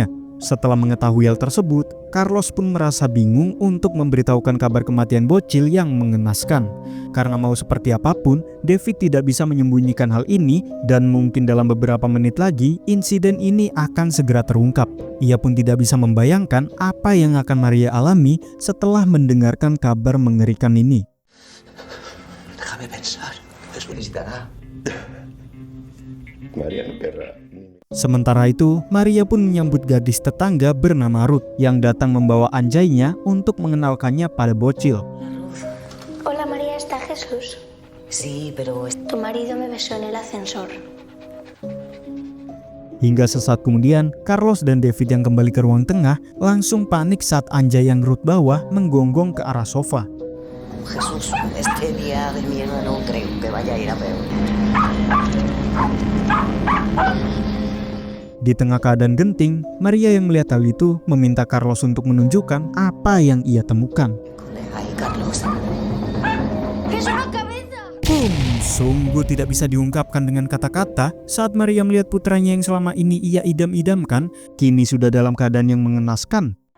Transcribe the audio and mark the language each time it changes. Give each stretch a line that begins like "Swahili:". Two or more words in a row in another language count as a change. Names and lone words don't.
Indonesian: Setelah mengetahui hal tersebut, Carlos pun merasa bingung untuk memberitahukan kabar kematian bocil yang mengenaskan. Karena mau seperti apapun, David tidak bisa menyembunyikan hal ini dan mungkin dalam beberapa menit lagi insiden ini akan segera terungkap. Ia pun tidak bisa membayangkan apa yang akan Maria alami setelah mendengarkan kabar mengerikan ini.
Spanish: Déjame pensar. Jesús necesitará. María no querrá.
Indonesian: Sementara itu, Maria pun menyambut gadis tetangga bernama Ruth yang datang membawa anjaynya untuk mengenalkannya pada bocil.
Spanish: Hola María, ¿está Jesús? Sí, pero Tu marido me besó en el ascensor.
Indonesian: Hingga sesaat kemudian, Carlos dan David yang kembali ke ruang tengah langsung panik saat anjay yang Ruth bawa menggonggong ke arah sofa.
Spanish: Jesús, este día de mierda no creo que vaya a ir a peor.
Indonesian: Di tengah keadaan genting, Maria yang melihat hal itu meminta Carlos untuk menunjukkan apa yang ia temukan.
Spanish: Ay, Carlos.
Indonesian: Sungguh tidak bisa diungkapkan dengan kata-kata saat Maria melihat putranya yang selama ini ia idam-idamkan, kini sudah dalam keadaan yang mengenaskan.